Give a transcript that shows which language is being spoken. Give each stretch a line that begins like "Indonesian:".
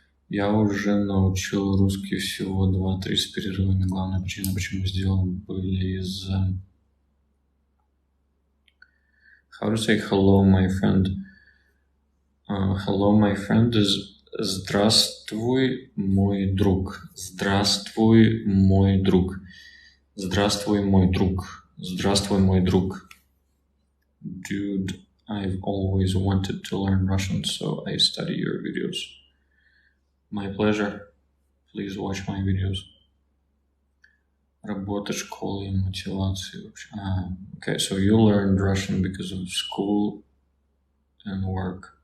Russian: Я уже научил русский всего 2-3 с перерывами. Главная причина, почему сделал, были из-за...
English: How to say hello, my friend? Hello, my friend is
Russian: здравствуй, мой друг. Здравствуй, мой друг. Здравствуй, мой друг. Здравствуй, мой друг.
English: Dude, I've always wanted to learn Russian, so I study your videos. My pleasure. Please watch my videos.
Russian: Работа, школа и мотивация.
English: Okay, so you learned Russian because of school and work.